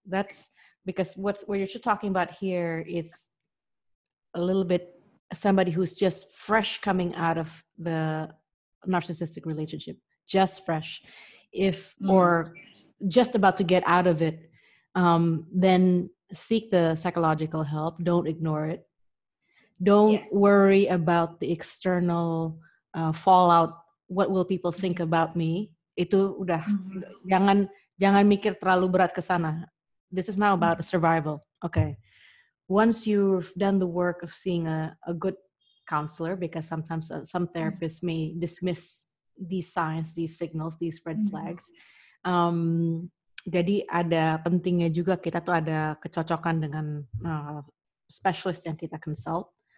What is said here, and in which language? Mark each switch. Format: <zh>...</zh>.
<en>That's because what you're talking about here is a little bit somebody who's just fresh coming out of the narcissistic relationship, just fresh, or just about to get out of it, then seek the psychological help. Don't ignore it. Don't worry about the external fallout. What will people think about me?</en> <id>Itu udah, jangan mikir terlalu berat ke sana.</id> <en>This is now about survival. Okay. Once you've done the work of seeing a good counselor, because sometimes some therapists may dismiss these signs, these signals, these red flags.</en> <id>Jadi ada pentingnya juga kita tuh ada kecocokan dengan specialist yang kita consult.</id>